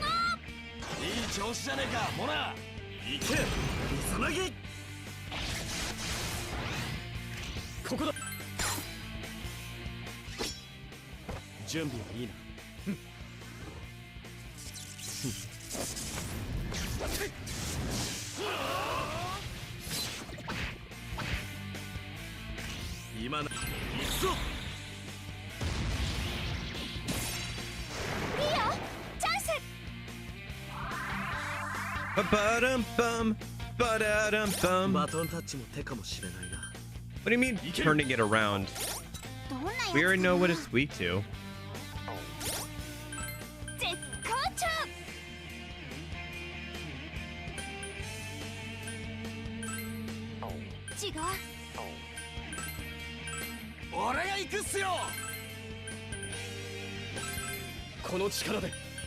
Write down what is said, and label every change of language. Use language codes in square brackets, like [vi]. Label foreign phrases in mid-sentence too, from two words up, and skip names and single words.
[ja] ーいい調子じゃねえかモナ行け磯なぎここだ準備はいいな今な行くぞいいよチャンス。 Ba-da-dum-bum, ba-da-dum-bum. バトンタッチも手かもしれないな [en] What do you mean turning it around? [ja] どんなやつ [en] We already know what it's weak to. [ja] 絶好調。違う。俺が行くっすよこの力で